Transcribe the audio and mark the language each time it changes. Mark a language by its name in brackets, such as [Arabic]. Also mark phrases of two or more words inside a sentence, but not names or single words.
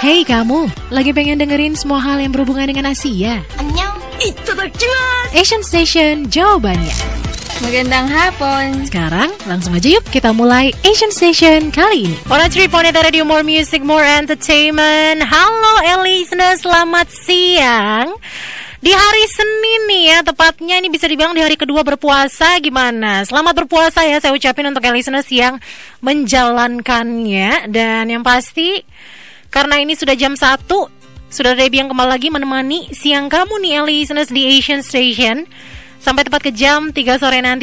[Indonesian] kamu lagi pengen dengerin semua hal yang berhubungan dengan Asia? [Korean] Annyeong, itadakimasu. [Indonesian] Asian Station jawabannya. [Filipino] Magandang hapon. [Indonesian] Sekarang langsung aja yuk kita mulai Asian Station kali ini. [English] 103.8 Radio, more music, more entertainment. [Indonesian] Halo listeners, selamat siang. Di hari Senin nih ya, tepatnya ini bisa dibilang di hari kedua berpuasa. Gimana? Selamat berpuasa ya saya ucapin untuk listeners yang menjalankannya. Dan yang pasti, karena ini sudah jam 1, sudah Debbie yang kembali lagi menemani siang kamu nih listeners di Asian Station sampai tepat ke jam 3 sore nanti.